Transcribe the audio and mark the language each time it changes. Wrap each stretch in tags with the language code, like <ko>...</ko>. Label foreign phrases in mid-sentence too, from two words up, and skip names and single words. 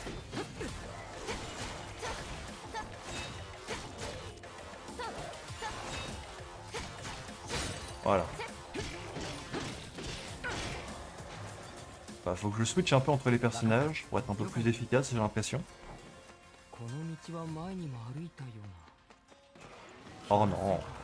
<fr>Voilà. Bah, faut que je switch un peu entre les personnages pour être un peu plus efficace, j'ai l'impression.</fr> <ja>この道は前にも歩いたような。</ja> <fr>Oh non.</fr>